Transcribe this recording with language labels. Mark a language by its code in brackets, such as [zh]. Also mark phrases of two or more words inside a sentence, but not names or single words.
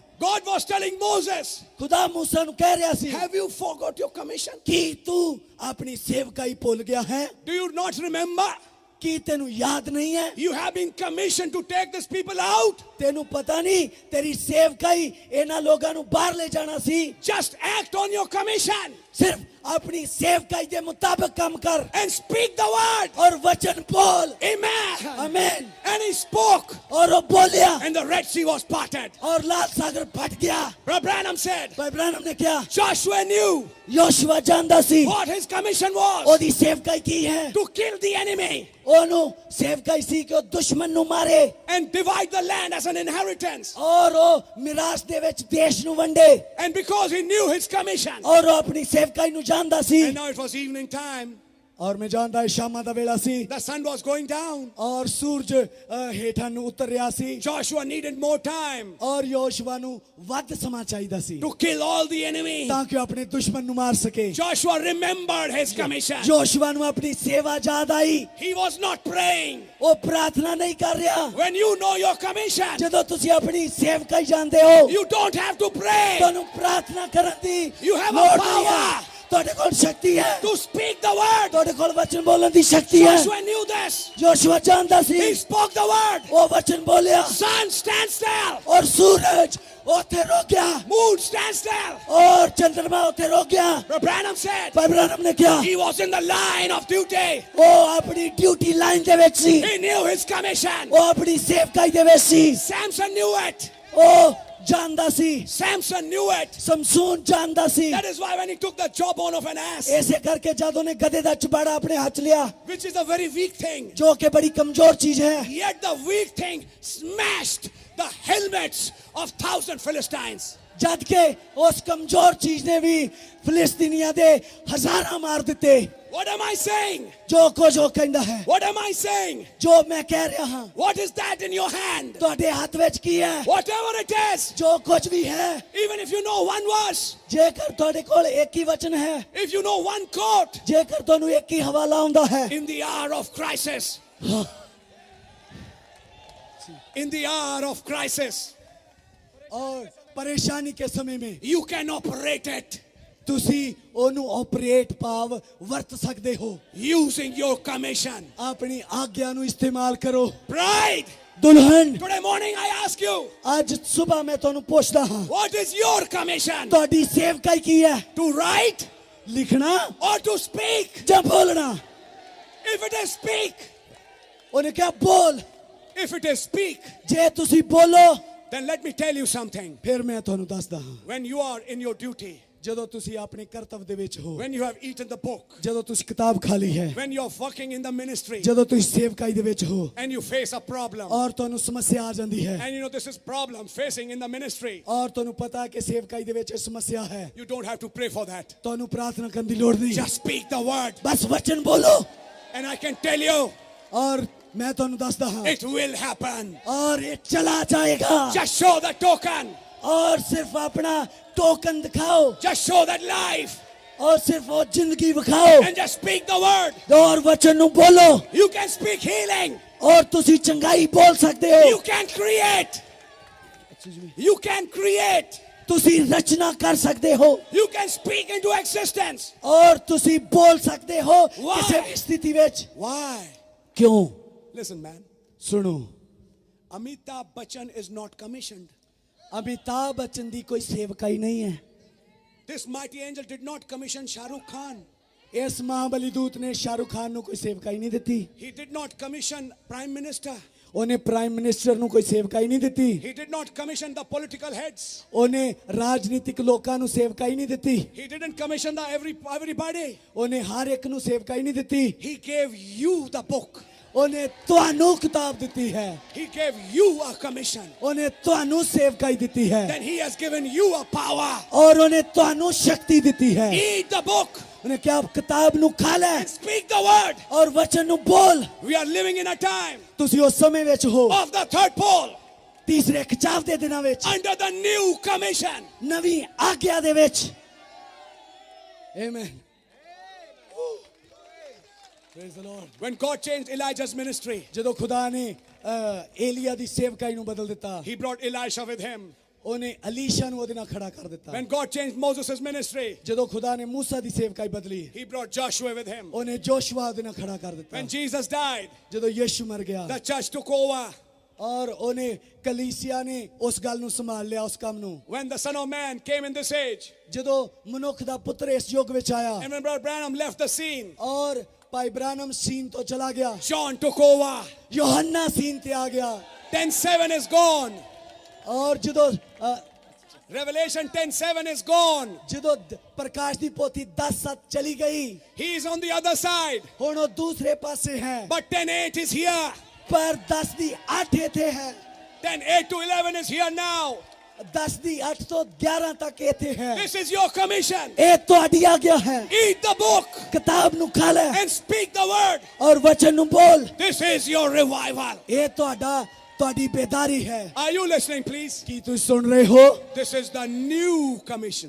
[en] God was telling Moses, [pa] ਖੁਦਾ ਮੂਸਾ ਨੂੰ ਕਹਿ ਰਿਹਾ ਸੀ, [en] have you forgot your commission? [pa] ਕੀ ਤੂੰ ਆਪਣੀ ਸੇਵਕਾਈ ਭੁੱਲ ਗਿਆ ਹੈ? [en] Do you not remember? [pa] ਕੀ ਤੈਨੂੰ ਯਾਦ ਨਹੀਂ ਹੈ? [en] You have been commissioned to take these people out. [pa] ਤੈਨੂੰ ਪਤਾ ਨਹੀਂ ਤੇਰੀ ਸੇਵਕਾਈ ਇਹਨਾਂ ਲੋਕਾਂ ਨੂੰ ਬਾਹਰ ਲੈ ਜਾਣਾ ਸੀ। [en] Just act on your commission. [hi] ਸਿਰਫ अपनी सेवकाई के मुताबिक काम कर [en] and speak the word. [hi] और वचन बोल [en] Amen. [hi] आमीन [en] And he spoke, [pa] ਔਰ ਵੋ ਬੋਲਿਆ [en] and the Red Sea was parted. [hi] और लाल सागर फट गया [en] Brother Branham said, [hi] भाई ब्रैनम ने क्या [en] Joshua knew [pa] ਯੋਸ਼ੁਆ ਜਾਣਦਾ ਸੀ [en] what his commission was, [pa] ਓਦੀ ਸੇਵਕਾਈ ਕੀ ਹੈ [en] to kill the enemy [pa] ਓਨੂੰ ਸੇਵਕਾਈ ਸੀ ਕਿ ਦੁਸ਼ਮਣ ਨੂੰ ਮਾਰੇ [en] and divide the land as an inheritance. [pa] ਔਰ ਵੋ ਮਿਰਾਸ ਦੇ ਵਿਚ ਦੇਸ਼ ਨੂੰ ਵੰਡੇ [en] And because he knew his commission. [pa] ਔਰ ਵੋ ਅਪਣੀ ਸੇਵਕਾਈ ਨੂੰ ਜਾਣਦਾ ਸੀ [en] And now it was evening time. [pa] ਔਰ ਮੈਂ ਜਾਣਦਾ ਹੈ ਸ਼ਾਮਾਂ ਦਾ ਵੇਲਾ ਸੀ [en] The sun was going down. [pa] ਔਰ ਸੂਰਜ ਹੇਠਾਂ ਨੂੰ ਉਤਰ ਰਿਹਾ ਸੀ [en] Joshua needed more time [pa] ਔਰ ਯੋਸ਼ੁਆ ਨੂੰ ਵੱਧ ਸਮਾਂ ਚਾਹੀਦਾ ਸੀ [en] to kill all the enemy. [pa] ਤਾਂਕਿ ਅਪਣੇ ਦੁਸ਼ਮਣ ਨੂੰ ਮਾਰ ਸਕੇ [en] Joshua remembered his commission. [pa] ਯੋਸ਼ੁਆ ਨੂੰ ਅਪਣੀ ਸੇਵਾ ਯਾਦ ਆਈ [en] He was not praying. [hi] वो प्रार्थना नहीं कर रहा [en] When you know your commission, [pa] ਜਦੋਂ ਤੁਸੀਂ ਅਪਣੀ ਸੇਵਕਾਈ ਜਾਣਦੇ ਹੋ [en] you don't have to pray. [pa] ਤੁਹਾਨੂੰ ਪ੍ਰਾਰਥਨਾ ਕਰਨ ਦੀ [en] You have a [pa] ਲੋੜ ਨਹੀਂ ਹੈ। [en] power [pa] ਤੁਹਾਡੇ ਕੋਲ ਸ਼ਕਤੀ ਹੈ [en] to speak the word. [pa] ਤੁਹਾਡੇ ਕੋਲ ਵਚਨ ਬੋਲਣ ਦੀ ਸ਼ਕਤੀ ਹੈ [en] Joshua knew this. [pa] ਯੋਸ਼ੁਆ ਜਾਣਦਾ ਸੀ [en] He spoke the word. [pa] ਉਹ ਵਚਨ ਬੋਲਿਆ [en] Sun, stand still. [pa] ਔਰ ਸੂਰਜ ਉੱਥੇ ਰੁਕ ਗਿਆ [en] Moon, stand still. [pa] ਔਰ ਚੰਦਰਮਾ ਉੱਥੇ ਰੁਕ ਗਿਆ [en] Brother Branham said [pa] ਭਾਈ ਬ੍ਰਾਨਮ ਨੇ ਕਿਹਾ [en] he was in the line of duty. [pa] ਉਹ ਆਪਣੀ [en] duty line [pa] ਦੇ ਵਿੱਚ ਸੀ [en] He knew his commission. [pa] ਉਹ ਆਪਣੀ ਸੇਵਕਾਈ ਦੇ ਵਿੱਚ ਸੀ [en] Samson knew it. [pa] ਉਹ ਜਾਣਦਾ ਸੀ [en] Samson knew it. [pa] ਸਮਸੂਨ ਜਾਣਦਾ ਸੀ [en] That is why when he took the jawbone of an ass, [pa] ਇਸੇ ਕਰਕੇ ਜਦ ਉਹਨੇ ਗਧੇ ਦਾ ਚਬਾੜਾ ਆਪਣੇ ਹੱਥ ਲਿਆ [en] which is a very weak thing, [pa] ਜੋ ਕਿ ਬੜੀ ਕਮਜ਼ੋਰ ਚੀਜ਼ ਹੈ [en] yet the weak thing smashed the helmets of 1,000 Philistines. [pa] ਜਦ ਕਿ ਉਸ ਕਮਜ਼ੋਰ ਚੀਜ਼ ਨੇ ਵੀ ਫਿਲਿਸਤੀਨੀਆਂ ਦੇ ਹਜ਼ਾਰਾਂ ਮਾਰ ਦਿੱਤੇ [en] What am I saying? [pa] ਜੋ ਕੁਝ ਉਹ ਕਹਿੰਦਾ ਹੈ [en] What am I saying? [pa] ਜੋ ਮੈਂ ਕਹਿ ਰਿਹਾ ਹਾਂ [en] What is that in your hand? [pa] ਤੁਹਾਡੇ ਹੱਥ ਵਿੱਚ ਕੀ ਹੈ [en] Whatever it is, [pa] ਜੋ ਕੁਝ ਵੀ ਹੈ [en] even if you know one verse, [pa] ਜੇਕਰ ਤੁਹਾਡੇ ਕੋਲ ਇੱਕ ਹੀ ਵਚਨ ਹੈ [en] if you know one quote, [pa] ਜੇਕਰ ਤੁਹਾਨੂੰ ਇੱਕ ਹੀ ਹਵਾਲਾ ਆਉਂਦਾ ਹੈ [en] in the hour of crisis, in the hour of crisis, [hi] और परेशानी के समय में [en] you can operate it [pa] ਤੁਸੀਂ ਉਹਨੂੰ ਆਪਰੇਟ ਭਾਵ ਵਰਤ ਸਕਦੇ ਹੋ [en] using your commission. [pa] ਆਪਣੀ ਆਗਿਆ ਨੂੰ ਇਸਤੇਮਾਲ ਕਰੋ [en] Bride, [pa] ਦੁਲਹਨ [en] today morning I ask you, [pa] ਅੱਜ ਸਵੇਰ ਮੈਂ ਤੁਹਾਨੂੰ ਪੁੱਛਦਾ ਹਾਂ [en] what is your commission? [pa] ਤੁਹਾਡੀ ਸੇਵਕਾਈ ਕੀ ਹੈ [en] To write [pa] ਲਿਖਣਾ [en] or to speak? [pa] ਜਾਂ ਬੋਲਣਾ [en] If it is speak, [pa] ਉਹਨੇ ਕਿਹਾ ਬੋਲ [en] if it is speak, [pa] ਜੇ ਤੁਸੀਂ ਬੋਲੋ [en] then let me tell you something. [pa] ਫਿਰ ਮੈਂ ਤੁਹਾਨੂੰ ਦੱਸਦਾ ਹਾਂ [en] When you are in your duty, [pa] ਜਦੋਂ ਤੁਸੀਂ ਆਪਣੇ ਕਰਤੱਵ ਦੇ ਵਿੱਚ ਹੋ [en] when you have eaten the book, [pa] ਜਦੋਂ ਤੁਸੀਂ ਕਿਤਾਬ ਖਾ ਲਈ ਹੈ [en] when you're working in the ministry, [pa] ਜਦੋਂ ਤੁਸੀਂ ਸੇਵਕਾਈ ਦੇ ਵਿੱਚ ਹੋ [en] and you face a problem, [pa] ਔਰ ਤੁਹਾਨੂੰ ਸਮੱਸਿਆ ਆ ਜਾਂਦੀ ਹੈ [en] and you know this is problem facing in the ministry, [pa] ਔਰ ਤੁਹਾਨੂੰ ਪਤਾ ਹੈ ਕਿ ਸੇਵਕਾਈ ਦੇ ਵਿੱਚ ਇਹ ਸਮੱਸਿਆ ਹੈ [en] you don't have to pray for that. [pa] ਤੁਹਾਨੂੰ ਪ੍ਰਾਰਥਨਾ ਕਰਨ ਦੀ ਲੋੜ ਨਹੀਂ [en] Just speak the word, [pa] ਬਸ ਵਚਨ ਬੋਲੋ [en] and I can tell you, [pa] ਔਰ ਮੈਂ ਤੁਹਾਨੂੰ ਦੱਸਦਾ ਹਾਂ [en] it will happen. [pa] ਔਰ ਇਹ ਚਲਾ ਜਾਏਗਾ [en] Just show the token. [pa] ਔਰ ਸਿਰਫ ਆਪਣਾ ਟੋਕਨ ਦਿਖਾਓ [en] Just show that life, [pa] ਔਰ ਸਿਰਫ ਉਹ ਜ਼ਿੰਦਗੀ ਵਿਖਾਓ [en] and just speak the word. [pa] ਔਰ ਵਚਨ ਨੂੰ ਬੋਲੋ [en] You can speak healing. [pa] ਔਰ ਤੁਸੀਂ ਚੰਗਾਈ ਬੋਲ ਸਕਦੇ ਹੋ [en] You can create. You can create. [pa] ਤੁਸੀਂ ਰਚਨਾ ਕਰ ਸਕਦੇ ਹੋ [en] You can speak into existence. [pa] ਔਰ ਤੁਸੀਂ ਬੋਲ ਸਕਦੇ ਹੋ [en] Why? [pa] ਕਿਸੇ ਵੀ ਸਥਿਤੀ ਵਿੱਚ [en] Why? [pa] ਕਿਉਂ [en] Listen, man. [pa] ਸੁਣੋ [en] Amitabh Bachchan is not commissioned. [pa] ਅਮਿਤਾਭ ਬੱਚਨ ਦੀ ਕੋਈ ਸੇਵਕਾਈ ਨਹੀਂ ਹੈ [en] This mighty angel did not commission Shah Rukh Khan. [pa] ਇਸ ਮਹਾਬਲੀ ਦੂਤ ਨੇ ਸ਼ਾਹਰੁਖ ਖਾਨ ਨੂੰ ਕੋਈ ਸੇਵਕਾਈ ਨਹੀਂ ਦਿੱਤੀ [en] He did not commission Prime Minister. [pa] ਉਹਨੇ [en] Prime Minister [pa] ਨੂੰ ਕੋਈ ਸੇਵਕਾਈ ਨਹੀਂ ਦਿੱਤੀ [en] He did not commission the political heads. [pa] ਉਹਨੇ ਰਾਜਨੀਤਿਕ ਲੋਕਾਂ ਨੂੰ ਸੇਵਕਾਈ ਨਹੀਂ ਦਿੱਤੀ [en] He didn't commission everybody. [pa] ਉਹਨੇ ਹਰ ਇੱਕ ਨੂੰ ਸੇਵਕਾਈ ਨਹੀਂ ਦਿੱਤੀ [en] He gave you the book. [pa] ਉਹਨੇ ਤੁਹਾਨੂੰ ਕਿਤਾਬ ਦਿੱਤੀ ਹੈ [en] He gave you a commission. [pa] ਉਹਨੇ ਤੁਹਾਨੂੰ ਸੇਵਕਾਈ ਦਿੱਤੀ ਹੈ [en] Then he has given you a power. [pa] ਔਰ ਉਹਨੇ ਤੁਹਾਨੂੰ ਸ਼ਕਤੀ ਦਿੱਤੀ ਹੈ [en] Eat the book [pa] ਉਹਨੇ ਕਿਹਾ ਕਿਤਾਬ ਨੂੰ ਖਾ ਲੈ [en] and speak the word. [pa] ਔਰ ਵਚਨ ਨੂੰ ਬੋਲ [en] We are living in a time [pa] ਤੁਸੀਂ ਉਸ ਸਮੇਂ ਵਿੱਚ ਹੋ [en] of the third pole, [pa] ਤੀਸਰੇ ਖਿਚਾਵ ਦੇ ਦਿਨਾਂ ਵਿੱਚ [en] under the new commission. [pa] ਨਵੀਂ ਆਗਿਆ ਦੇ ਵਿੱਚ ਆਮੇਨ [en] Praise the Lord. When God changed Elijah's ministry, [pa] ਜਦੋਂ ਖੁਦਾ ਨੇ ਏਲੀਆ ਦੀ ਸੇਵਕਾਈ ਨੂੰ ਬਦਲ ਦਿੱਤਾ [en] he brought Elisha with him. [pa] ਉਹਨੇ ਅਲੀਸ਼ਾ ਨੂੰ ਉਹਦੇ ਨਾਲ ਖੜਾ ਕਰ ਦਿੱਤਾ [en] When God changed Moses' ministry, [pa] ਜਦੋਂ ਖੁਦਾ ਨੇ ਮੂਸਾ ਦੀ ਸੇਵਕਾਈ ਬਦਲੀ [en] he brought Joshua with him. [pa] ਉਹਨੇ ਜੋਸ਼ੂਆ ਉਹਦੇ ਨਾਲ ਖੜਾ ਕਰ ਦਿੱਤਾ [en] When Jesus died, [pa] ਜਦੋਂ ਯਿਸੂ ਮਰ ਗਿਆ [en] the church took over. [pa] ਔਰ ਉਹਨੇ ਕਲੀਸਿਆ ਨੇ ਉਸ ਗੱਲ ਨੂੰ ਸੰਭਾਲ ਲਿਆ ਉਸ ਕੰਮ ਨੂੰ [en] When the Son of Man came in this age, [pa] ਜਦੋਂ ਮਨੁੱਖ ਦਾ ਪੁੱਤਰ ਇਸ ਯੁੱਗ ਵਿੱਚ ਆਇਆ [en] and when Brother Branham left the scene, [pa] ਔਰ ਭਾਈ ਬ੍ਰਾਨਮ ਸੀਨ ਤੋਂ ਚਲਾ ਗਿਆ [en] John took over. [pa] ਯੋਹੰਨਾ ਸੀਨ ਤੇ ਆ ਗਿਆ [en] 10:7 is gone. [pa] ਔਰ ਜਦੋਂ [en] Revelation 10:7 is gone. [pa] ਜਦੋਂ ਪ੍ਰਕਾਸ਼ ਦੀ ਪੋਥੀ 10:7 ਚਲੀ ਗਈ [en] He is on the other side. [pa] ਹੁਣ ਉਹ ਦੂਸਰੇ ਪਾਸੇ ਹੈ [en] But 10:8 is here. [pa] ਪਰ 10 ਦੀ 8 ਇੱਥੇ ਹੈ [en] 10:8 to 11 is here now. [pa] 10 ਦੀ 8 ਤੋਂ 11 ਤੱਕ ਇੱਥੇ ਹੈ [en] This is your commission. [pa] ਇਹ ਤੁਹਾਡੀ ਆਗਿਆ ਹੈ [en] Eat the book [pa] ਕਿਤਾਬ ਨੂੰ ਖਾ ਲੈ [en] and speak the word. [pa] ਔਰ ਵਚਨ ਨੂੰ ਬੋਲ [en] This is your revival. [pa] ਇਹ ਤੁਹਾਡੀ ਬੇਦਾਰੀ ਹੈ [en] Are you listening, please? [pa] ਕੀ ਤੁਸੀਂ ਸੁਣ ਰਹੇ ਹੋ [en] This is the new commission.